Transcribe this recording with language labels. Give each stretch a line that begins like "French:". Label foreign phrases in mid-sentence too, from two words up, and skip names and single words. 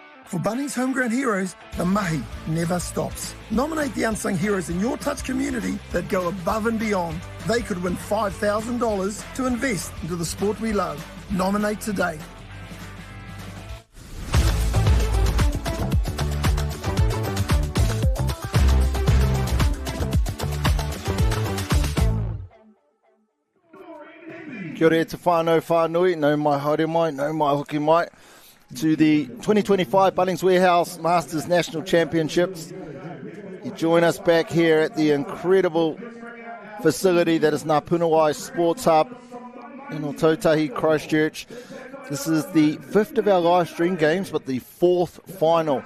English: For Bunnings Homegrown Heroes, the mahi never stops. Nominate the unsung heroes in your touch community that go above and beyond. They could win $5,000 to invest into the sport we love. Nominate today.
Māori: Kia ora te whānau whānui, no mai haere mai, no mai hoki mai,
English: to the 2025 Bunnings Warehouse Masters National Championships. You join us back here at the incredible facility that is Ngā Punawai Sports Hub in Otautahi, Christchurch. This is the fifth of our live stream games, but the fourth final.